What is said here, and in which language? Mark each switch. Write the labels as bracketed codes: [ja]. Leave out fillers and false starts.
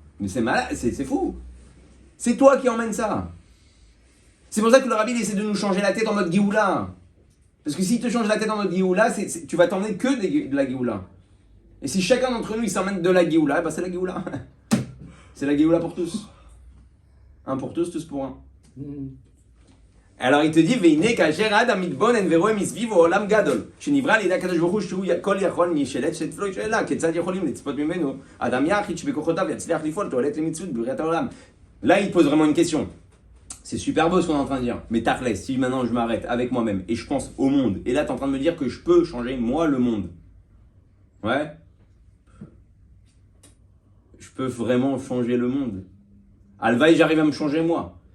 [fr] Mais c'est malade, c'est fou. C'est toi qui emmène ça. C'est pour ça que le rabbi il essaie de nous changer la tête en mode Géoula. Parce que s'il te change la tête en mode Géoula, tu vas t'emmener que de la Géoula. Et si chacun d'entre nous il s'emmène de la Géoula, bah c'est la Géoula. C'est la Géoula pour tous. Un pour tous pour un. [he] Alors il te dit, Veine kasher adam mitbonen veroe misviv olam gadol, שנברא לידי הקדוש ברוך הוא שהוא כל יכול משלט שתפלו שאלה, כיצד יכולים לצפות ממנו אדם יחיד שבכוחותיו יצליח לפעול תועלת למציאות בבריאת העולם. [fr] Là il pose vraiment une question. C'est super beau ce qu'on est en train de dire, mais Tachlès, si maintenant je m'arrête avec moi-même et je pense au monde, et là tu es en train de me dire que je peux changer moi le monde. Ouais. Je peux vraiment changer le monde. Alvaï, j'arrive à me changer moi.